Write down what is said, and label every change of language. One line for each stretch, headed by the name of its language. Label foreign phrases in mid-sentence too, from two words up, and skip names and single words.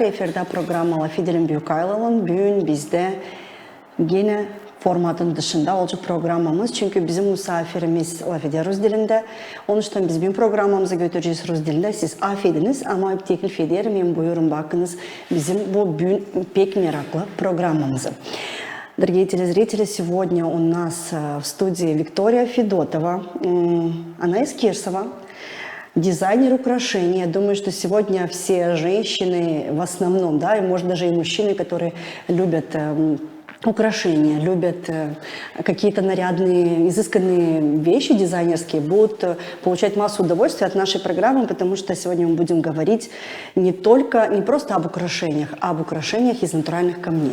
Crimean Tatar: Efirde programı Lafidel'in Büyükaylı'nın bugün bizde yine formatın dışında olacak programımız. Çünkü bizim misafirimiz Lafide Rus dilinde. Onun için biz bugün programımızı götüreceğiz Rus dilinde. Siz affediniz ama teklif ederim. Buyurun bakınız bizim bu bugün pek meraklı programımızı.
Russian: Дорогие телезрители, сегодня у нас в студии Виктория Федотова. Она из Кирсова. Дизайнер украшений. Я думаю, что сегодня все женщины в основном, да, и может даже и мужчины, которые любят украшения, любят какие-то нарядные, изысканные вещи дизайнерские, будут получать массу удовольствия от нашей программы, потому что сегодня мы будем говорить не просто об украшениях, а об украшениях из натуральных камней.